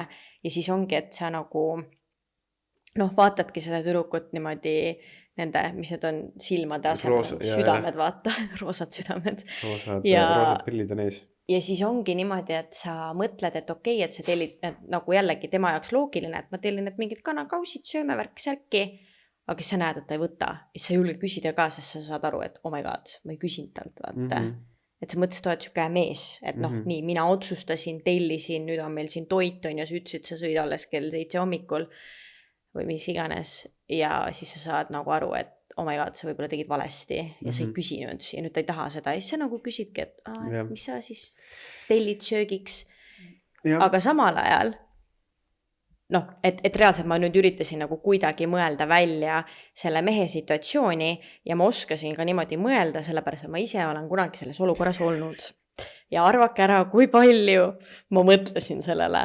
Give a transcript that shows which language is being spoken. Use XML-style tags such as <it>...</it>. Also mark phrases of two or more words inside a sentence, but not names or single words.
<et>Ja siis ongi, et sa nagu, vaatadki seda tüdrukut niimoodi nende, mis need on silmade asemel, südamed vaata, roosad südamed. Roosad pillid on ees. Ja siis ongi niimoodi, et sa mõtled, et okei, et sa tellid nagu jällegi tema jaoks loogiline, et ma tellin need mingid kanakaussid, sööme värk-särki, aga sa näed, et ta ei võta. Ja sa ei julge küsida ka, sest sa saad aru, et</et> <en>oh my god,</en> <et>ma ei küsinud talt, vaata. Et sa mõtlesid, et siuke mees, et nii, mina otsustasin, tellisin, nüüd on meil siin toit on ja sa ütlesid, sa sõid alles kell 7 hommikul või mis iganes ja siis sa saad nagu aru, et</et> <en>oh my god,</en> <et>sa võib-olla tegid valesti ja sa ei küsinud ja nüüd ta ei taha seda ja siis sa nagu küsidki, et mis sa siis tellid söögiks. Aga samal ajal et reaalselt ma nüüd üritasin nagu kuidagi mõelda välja selle mehe situatsiooni ja ma oskasin ka niimoodi mõelda, sellepärast et ma ise olen kunagi selles olukorras olnud ja arvake ära, kui palju ma mõtlesin sellele.</et>